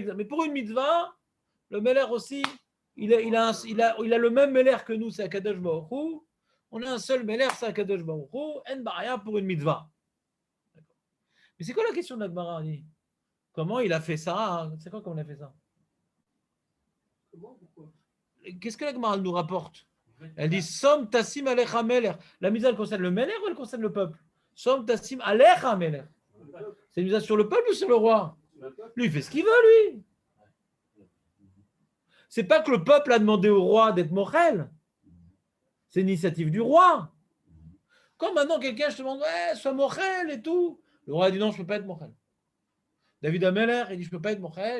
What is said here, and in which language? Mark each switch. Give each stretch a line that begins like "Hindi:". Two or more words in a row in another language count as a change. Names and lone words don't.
French: Mais pour une mitzvah, le Meller aussi, il a le même Meller que nous, c'est Akadosh Baruch Hu. On a un seul Meller, c'est Akadosh Baruch Hu. En baria pour une mitzvah. Mais c'est quoi la question de la Gemara? Comment il a fait ça? C'est quoi comment il a fait ça? Qu'est-ce que la Gemara nous rapporte? Elle dit
Hebrew: שום תשים עליך מלך.
French: La mise elle concerne le meler ou elle concerne le peuple?
Hebrew: שום תשים עליך מלך.
French: C'est une mise sur le peuple ou sur le roi? Lui, il fait ce qu'il veut, lui. C'est pas que le peuple a demandé au roi d'être mochel. C'est une initiative du roi. Quand maintenant quelqu'un, je te demande, ouais, sois mochel et tout. Le roi a dit non, je ne peux pas être mochel. David Ameller, il dit, je ne peux pas être mochel.